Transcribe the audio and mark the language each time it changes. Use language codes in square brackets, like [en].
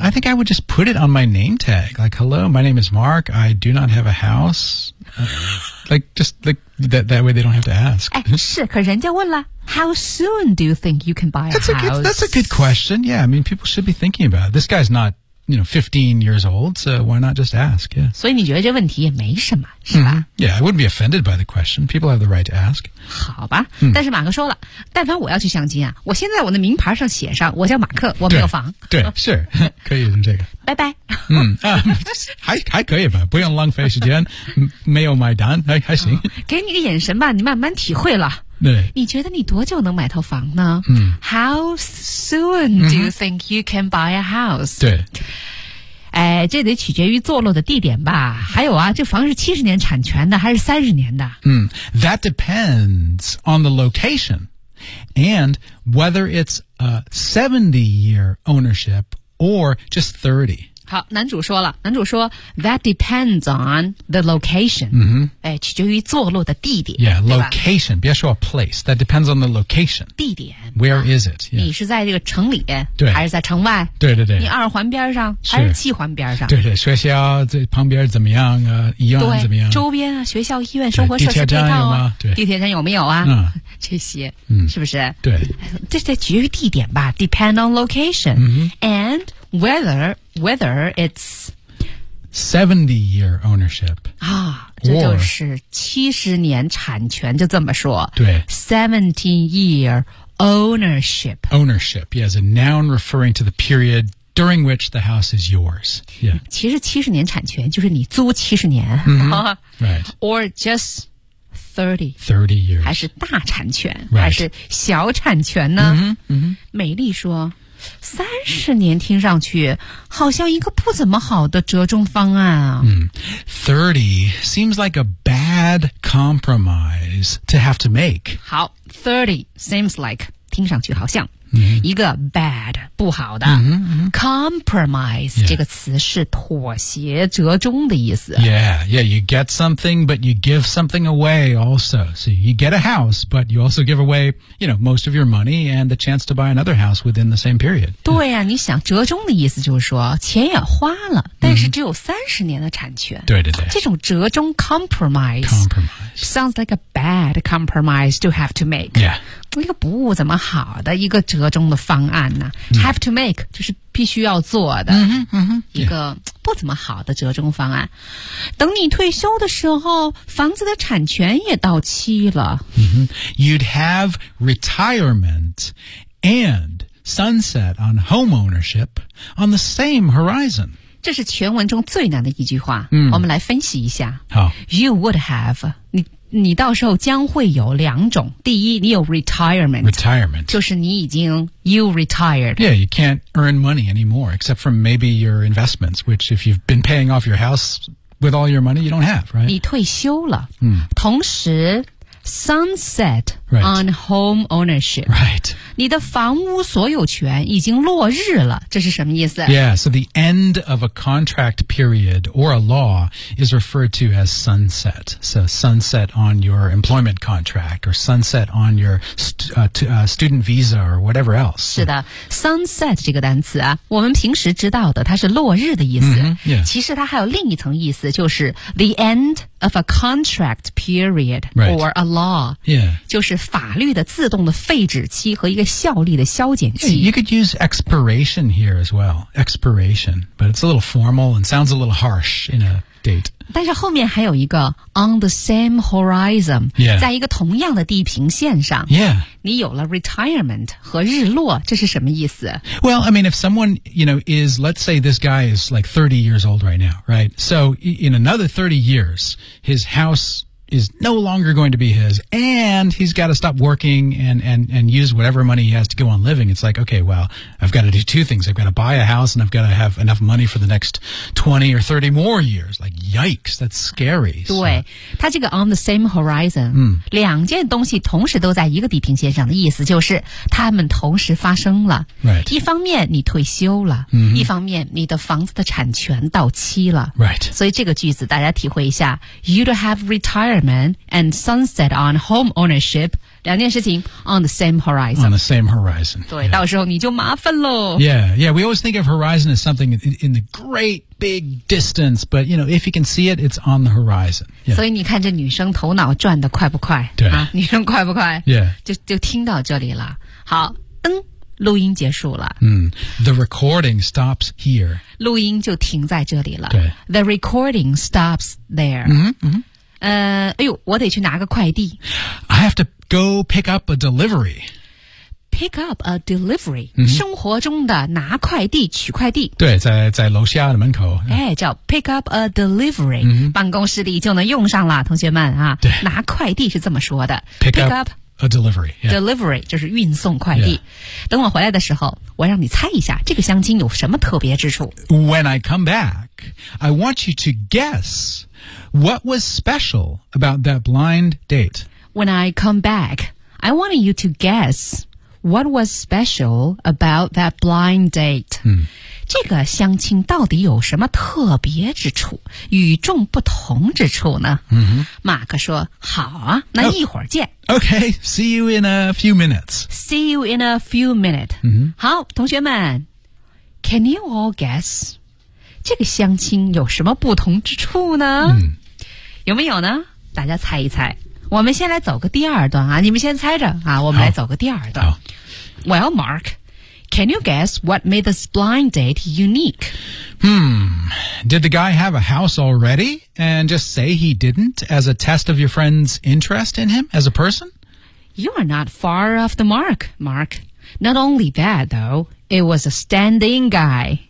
[en] I think I would just put it on my name tag like hello my name is Mark I do not have a house like just like that way they don't have to ask [zh] 是可人家问了 [en] how soon do you think you can buy a house that's a good question yeah I mean people should be thinking about it. This guy's notYou know, 15 years old, so why not just ask? Yeah. [zh] 所以你觉得这问题也没什么，是吧？ Mm-hmm. [en] Yeah, I wouldn't be offended by the question. People have the right to ask. [zh] 好吧，但是马克说了，但凡我要去相亲啊，我现在我的名牌上写上，我叫马克，我没有房。对，是，可以用这个。拜拜。还可以吧，不用浪费时间，没有买单，还行。给你个眼神吧，你慢慢体会了。对，你觉得你多久能买套房呢？嗯 [en] ，How soon do you think you can buy a house？ [zh] 对，哎，这得取决于坐落的地点吧。还有啊，这房是70年产权的还是30年的？ [en] 嗯 ，That depends on the location and whether it's a 70-year ownership or just 30. [zh] 好，男主说了，男主说 [en] that depends on the location、 mm-hmm. [zh] 哎、取决于坐落的地点 [en] yeah, location, [zh] 别说 [en] place, that depends on the location [zh] 地点 [en] where、啊、is it、 [zh] yeah. 你是在这个城里对还是在城外对对对你二环边上是还是七环边上对对学校这旁边怎么样啊医院怎么样周边啊学校医院生活设施配套、啊、地铁站有吗对地铁站有没有啊、嗯、这些、嗯、是不是对这得取决于地点吧 [en] depend on location、 mm-hmm. andWhether it's 70 year ownership [zh] 啊，这就是70年产权，就这么说。对 [en] ，70 year ownership. Ownership, yes, a noun referring to the period during which the house is yours. Yeah. [zh] 其实70年产权就是你租70年。 [en] Mm-hmm. Right. Or just 30 years. [zh] 还是大产权、 [en] right. [zh] 还是小产权呢？ Mm-hmm. Mm-hmm. 美丽说30年听上去好像一个不怎么好的折中方案啊。 [en] 30 seems like a bad compromise to have to make. 好 ,30 seems like, [zh] 听上去好像、 mm-hmm. 一个 bad, 不好的。 Mm-hmm. [en] Compromise、 yeah. [zh] 这个词是妥协折中的意思。 [en] Yeah, yeah, you get something, but you give something away also. So you get a house, but you also give away, you know, most of your money and the chance to buy another house within the same period. [zh] 对呀、啊、你想折中的意思就是说钱也花了但是只有30年的产权。 Mm-hmm. 对对对。这种折中 [en] compromise sounds like a bad compromise to have to make. Yeah. [zh] 一个不怎么好的一个折中的方案呢、啊 mm. [en] Have to make [zh] 就是必须要做的 mm-hmm, mm-hmm. 一个不怎么好的折中方案、yeah. 等你退休的时候房子的产权也到期了、 mm-hmm. [en] You'd have retirement and sunset on home ownership on the same horizon [zh] 这是全文中最难的一句话、 mm. 我们来分析一下好 [en] You would have [zh] 你到时候将会有两种第一你有 retirement 就是你已经 [en] you retired Yeah, you can't earn money anymore except from maybe your investments which if you've been paying off your house with all your money you don't have, right? [zh] 你退休了、嗯、同时 sunset、 [en] right. on home ownership Right [zh] 你的房屋所有权已经落日了这是什么意思 [en] Yeah, so the end of a contract period or a law is referred to as sunset So sunset on your employment contract or sunset on your student visa or whatever else [zh] 是的 sunset 这个单词啊我们平时知道的它是落日的意思、 mm-hmm, yeah. 其实它还有另一层意思就是 [en] the end of a contract period、 right. or a law Yeah [zh] 就是法律的自动的废止期和一个效力的消减期 [en] yeah, You could use expiration here as well Expiration But it's a little formal And sounds a little harsh In a date [zh] 但是后面还有一个 [en] On the same horizon、 yeah. [zh] 在一个同样的地平线上 [en] Yeah [zh] 你有了 retirement 和日落这是什么意思 [en] Well I mean if someone You know is Let's say this guy is like 30 years old right now Right So in another 30 years His house is no longer going to be his and he's got to stop working and use whatever money he has to go on living. It's like, okay, well, I've got to do two things. I've got to buy a house and I've got to have enough money for the next 20 or 30 more years. Like, yikes, that's scary. [zh] 对,他这个 on the same horizon,、嗯、两件东西同时都在一个地平线上的意思就是他们同时发生了。 [en] Right. [zh] 一方面你退休了、 mm-hmm. 一方面你的房子的产权到期了。 [en] Right. [zh] 所以这个句子大家体会一下 [en] You'd have retired and sunset on home ownership [zh] 两件事情 [en] on the same horizon on the same horizon [zh] 对、yeah. 到时候你就麻烦咯 [en] yeah yeah we always think of horizon as something in the great big distance but you know if you can see it it's on the horizon、yeah. [zh] 所以你看这女生头脑转得快不快对、啊、女生快不快 [en] yeah [zh] 就听到这里了好灯录音结束了、 [en] mm. The recording stops here [zh] 录音就停在这里了对 [en] The recording stops there 嗯嗯 [zh] 哎呦，我得去拿个快递。 [en] I have to go pick up a delivery. Pick up a delivery.、 Mm-hmm. [zh] 生活中的拿快递、取快递。对，在楼下的门口。哎，叫 [en] pick up a delivery.、 Mm-hmm. [zh] 办公室里就能用上了，同学们啊。对。拿快递是这么说的。 [en] Pick up a delivery.、Yeah. [zh] Delivery 就是运送快递。 [en] Yeah. [zh] 等我回来的时候，我让你猜一下这个香精有什么特别之处。 [en] When I come back, I want you to guess... What was special about that blind date? When I come back, I want you to guess What was special about that blind date?、嗯、 [zh] 这个相亲到底有什么特别之处、与众不同之处呢？嗯、马克说，好啊，那一会儿见。 [en] Okay, see you in a few minutes. See you in a few minutes.、嗯、 [zh] 好，同学们 [en] ,can you all guess? [zh] 这个相亲有什么不同之处呢、嗯、有没有呢？大家猜一猜。我们先来走个第二段啊，你们先猜着啊，我们来走个第二段。 [en] Well, Mark, can you guess what made this blind date unique? Did the guy have a house already and just say he didn't as a test of your friend's interest in him as a person? You are not far off the mark, Mark. Not only that, though, it was a standing guy.